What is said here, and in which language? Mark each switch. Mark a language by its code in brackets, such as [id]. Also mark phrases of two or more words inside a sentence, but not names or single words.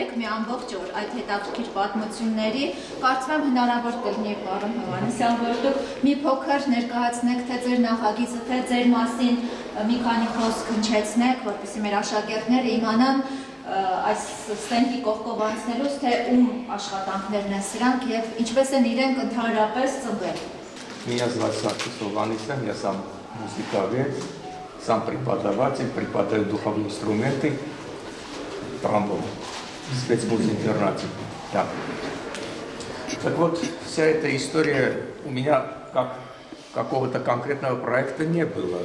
[hy] ենք մի ամբողջ օր այդ հետաքրքիր պատմությունների, կարծում եմ հնարավոր կլինի պարոն Հովհաննիսյան, որ դուք մի փոքր ներկայացնեք թե ձեր նախագիծը, թե ձեր մասին մի քանի խոսք հնչեցնեք, որպեսզի մեր աշակերտները իմանան այս ստենդի կողքով անցնելուց, թե ում աշխատանքներն են սրանք եւ ինչպես են իրենք ընդհանրապես ծնվել։ [ru] Меня зовут Саша Ховханнисян, я сам музыковед, сам преподаватель, преподаю духовые инструменты. Тромбон в спецмузинтернате. Да. Так вот, вся эта история у меня как какого-то конкретного проекта не было.